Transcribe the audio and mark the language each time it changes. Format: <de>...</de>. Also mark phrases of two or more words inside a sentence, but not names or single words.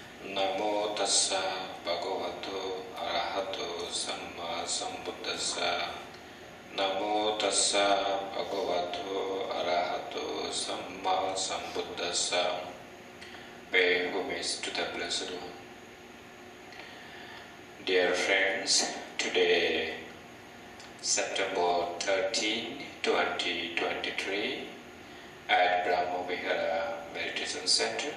<pi>Namo tassa bhagavato arahato samma sambuddhassa. Namo tassa bhagavato arahato samma sambuddhassa.</pi> <en>Pay homage to the Blessed One. Dear friends, today, September 13, 2023, at Brahma Vihara Meditation Center.</en>